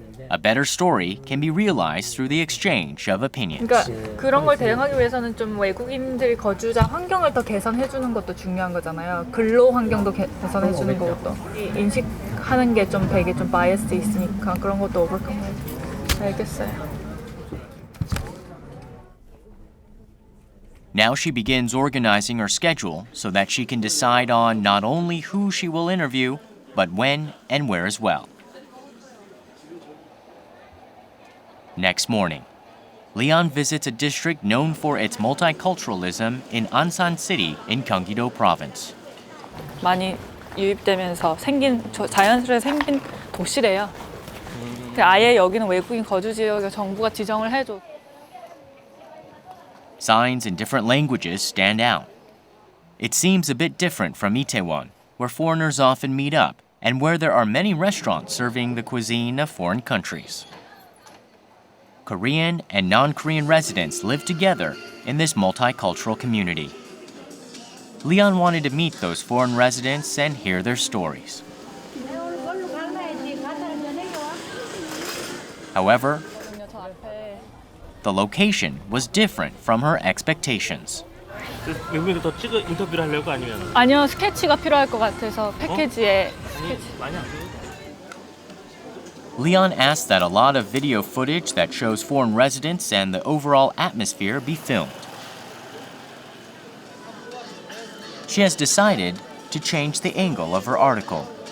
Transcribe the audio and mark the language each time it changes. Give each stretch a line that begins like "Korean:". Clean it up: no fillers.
English: A better story can be realized through the exchange of opinions.
Korean: 그러니까 그런 걸 대응하기 위해서는 좀 외국인들이 거주자 환경을 더 개선해 주는 것도 중요한 거잖아요. 근로 환경도 개선해 주는 것도 인식하는 게 좀 되게 좀 바이어스 있으니까 그런 것도 오버컴 해야죠. 알겠어요.
English: Now she begins organizing her schedule so that she can decide on not only who she will interview, but when and where as well. Next morning, Li-an visits a district known for its multiculturalism in Ansan City in Gyeonggi-do Province.
Korean: 많이 유입되면서 자연스레 생긴 도시래요. 아예 여기는 외국인 거주 지역에 정부가 지정을 해줘.
English: Signs in different languages stand out. It seems a bit different from Itaewon, where foreigners often meet up and where there are many restaurants serving the cuisine of foreign countries. Korean and non-Korean residents live together in this multicultural community. Li-an wanted to meet those foreign residents and hear their stories. However, the location was different from her expectations.
Korean: 외국인들 더 찍어 인터뷰를 하려고 아니면? 아니요, 스케치가 필요할 것 같아서 패키지에 스케치. 많이 안 찍어.
English: Li-an asked that a lot of video footage that shows foreign residents and the overall atmosphere be filmed. She has decided to change the angle of her article.